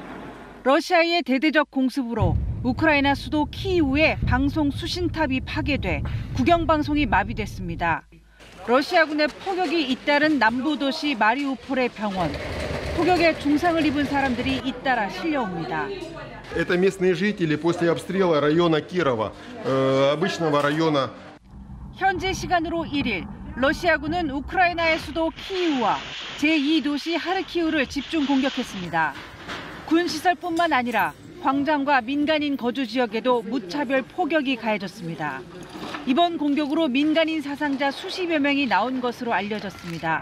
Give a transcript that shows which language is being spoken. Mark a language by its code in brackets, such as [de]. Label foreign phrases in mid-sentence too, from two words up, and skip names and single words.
[ko] 러시아의 대대적 공습으로 우크라이나 수도 키이우의 방송 수신탑이 파괴돼 국영방송이 마비됐습니다. 러시아군의 포격이 잇따른 남부 도시 마리우폴의 병원. 포격에 중상을 입은 사람들이 잇따라 실려옵니다. [ru] Это местные жители после обстрела района Кирова, обычного района. [ko] 현지 시간으로 1일, 러시아군은 우크라이나의 수도 키이우와 제2도시 하르키우를 집중 공격했습니다. 군 시설뿐만 아니라 광장과 민간인 거주 지역에도 무차별 포격이 가해졌습니다. 이번 공격으로 민간인 사상자 수십여 명이 나온 것으로 알려졌습니다.